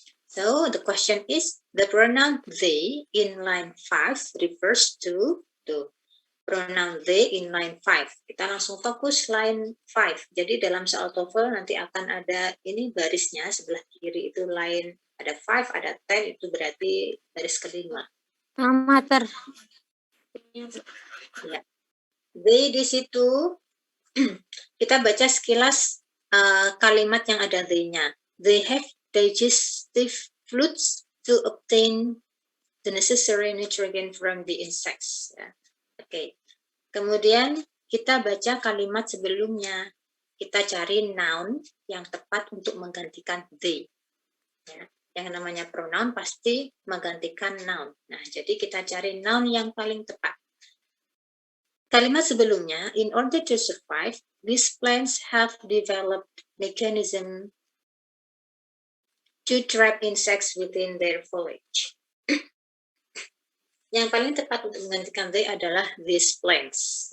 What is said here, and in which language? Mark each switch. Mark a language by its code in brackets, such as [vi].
[en] So the question is the pronoun they in line 5 refers to pronoun they in line 5. [id] Kita langsung fokus line 5. Jadi dalam soal TOEFL nanti akan ada ini barisnya sebelah kiri itu line ada 5, ada 10 itu berarti baris kelima. Amater. Ya. They di situ kita baca sekilas kalimat yang ada they-nya. [en] They have digestive fluids to obtain the necessary nutrient from the insects. Ya. Oke. [id] Kemudian kita baca kalimat sebelumnya. Kita cari noun yang tepat untuk menggantikan they. Ya. Yang namanya pronoun pasti menggantikan noun. Nah, jadi kita cari noun yang paling tepat. [en] Kalimat sebelumnya, in order to survive, these plants have developed mechanism to trap insects within their foliage. [id] Yang paling tepat untuk menggantikan they adalah these plants.